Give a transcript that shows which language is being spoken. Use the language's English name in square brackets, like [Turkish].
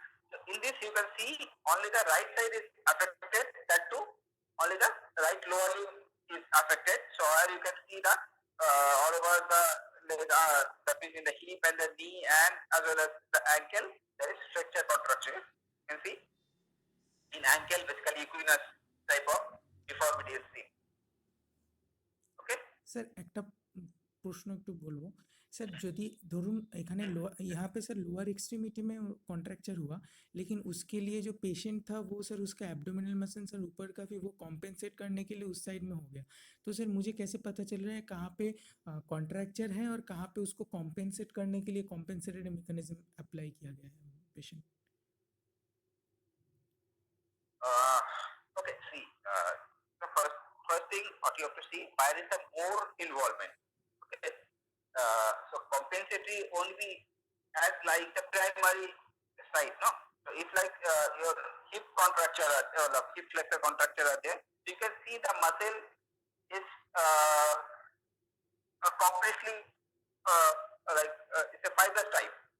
[English] So in this you can see only the right side is affected, that too only the right lower limb is affected. So here you can see the all over the leg, that is in the hip and the knee and as well as the ankle, there is stretcher contraction. You can see in ankle basically equinus type of deformity is seen. Okay. [Bangla] Sir একটা প্রশ্ন একটু বলবো [Hindi] sir, यदि धरुन एखाने यहाँ पे sir lower extremity में कॉन्ट्रैक्चर हुआ, लेकिन उसके लिए जो पेशेंट था वो सर उसका एब्डोमिनल मसल सर ऊपर का फिर वो कॉम्पेंसेट करने के लिए उस साइड में हो गया, तो सर मुझे कैसे पता चल रहा है कहाँ पे कॉन्ट्रैक्चर है और कहाँ पे उसको कॉम्पेंसेट करने के लिए कॉम्पेंसेटेड मैकेनिज्म अप्लाई किया गया है patient? [English] Okay, see, the first thing what you have to see, where is the more involvement. Okay. So compensatory only as like the primary side, no? So if like your hip contracture or the hip flexor contracture are there, you can see the muscle is completely it's a fibrous type.